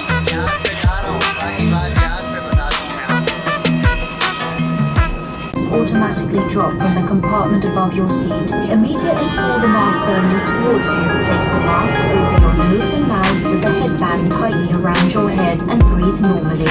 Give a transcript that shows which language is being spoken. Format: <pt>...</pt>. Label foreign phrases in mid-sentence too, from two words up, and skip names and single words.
<hi>लिहाज से जा रहा हूँ, बाकी बात लिहाज से बता दूँ मैं आपको।</hi> <en>Automatically drop from the compartment above your seat. Immediately pull the mask firmly towards you. Place the mask over your nose and mouth with the headband tightly around your head and breathe normally.</en>